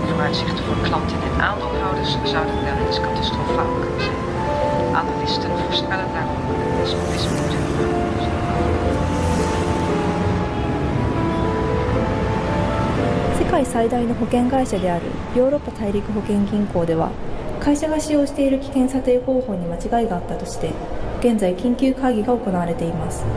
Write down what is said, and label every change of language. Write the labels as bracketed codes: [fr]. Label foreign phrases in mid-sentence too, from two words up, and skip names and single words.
[nl] vooruitzichten voor klanten en aandeelhouders zouden wel eens catastrofaal kunnen zijn. Analisten voorspellen daarom Matsumoto. [ja] 世界最大の保険会社であるヨーロッパ大陸保険銀行では、会社が使用している危険査定方法に間違いがあったとして、現在緊急会議が行われています。